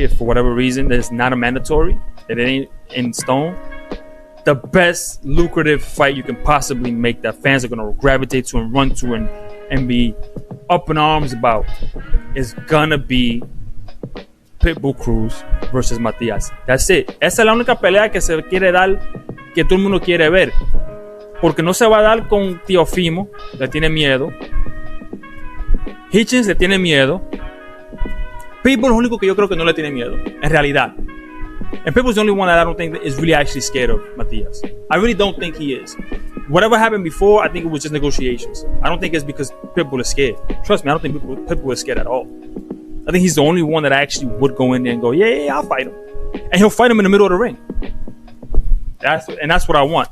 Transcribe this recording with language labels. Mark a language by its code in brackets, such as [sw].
[en] If for whatever reason there's not a mandatory, it ain't in stone, the best lucrative fight you can possibly make that fans are going to gravitate to and run to and be up in arms about is going to be Pitbull Cruz versus Matías. That's it. [es] Esa es la única pelea que se quiere dar, que todo el mundo quiere ver. Porque no se va a dar con Teofimo, le tiene miedo. Hitchens le tiene miedo. Pitbull es lo único que yo creo que no le tiene miedo, en realidad. [en] And Pitbull's the only one that I don't think is really actually scared of Matías. I really don't think he is. Whatever happened before, I think it was just negotiations. I don't think it's because Pitbull is scared. Trust me, I don't think Pitbull is scared at all. I think he's the only one that actually would go in there and go, yeah, I'll fight him. And he'll fight him in the middle of the ring. That's what I want.